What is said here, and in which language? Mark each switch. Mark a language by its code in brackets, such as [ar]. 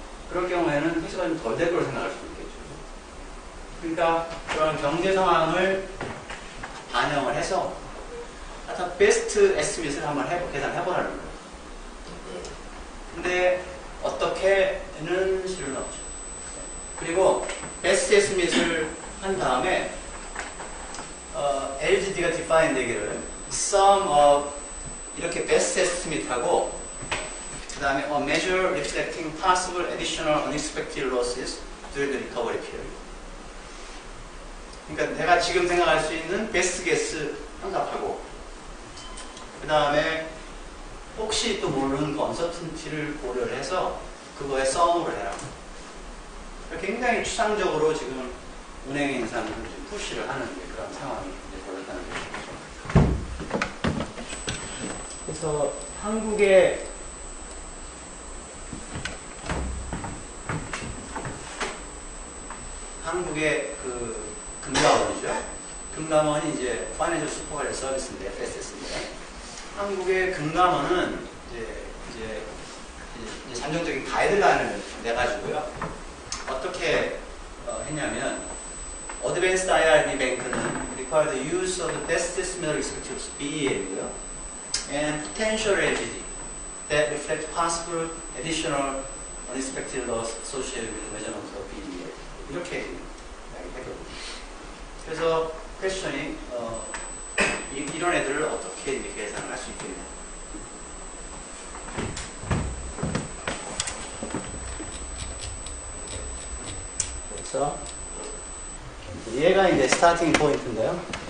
[ko] 그럴 경우에는 회수가 좀 덜 될 거로 생각할 수도 있겠죠. 그러니까 그런 경제 상황을 반영을 해서 하여튼 베스트 에스밋을 한번 계산해보라는 거예요. 근데 어떻게는 실은 없죠. 그리고 베스트 에스밋을 한 다음에 [en] LGD가 define 되기를 sum of [ko] 이렇게 [en] best estimate하고 [ko] 그 다음에 [en] a measure reflecting possible additional unexpected losses during the recovery period. [ko] 그러니까 내가 지금 생각할 수 있는 [en] best guess [ko] 환갑하고 그 다음에 혹시 또 모르는 그 uncertainty를 고려를 해서 그거에 sum으로 해라. 굉장히 추상적으로 지금 은행 인사는 푸시를 하는 그런 상황이 이제 벌어졌다는 거죠. 그래서 한국의 그 금감원이죠. 금감원이 이제 파이낸셜 슈퍼바이저 서비스인데 FSS인데 한국의 금감원은 이제 잠정적인 가이드라인을 내가지고요. 어떻게 했냐면 [en] Advanced IRB Bank는 require the use of the best estimate expected BEL이고요. and potential LGD that reflect possible additional unexpected loss associated with the measurement of BEL. [ko] 이렇게 이야기했거든요. 그래서 퀘스천이 이런 애들을 어떻게 이렇게 계산을 할 수 있겠냐. 그래서 얘가 이제 스타팅 포인트인데요.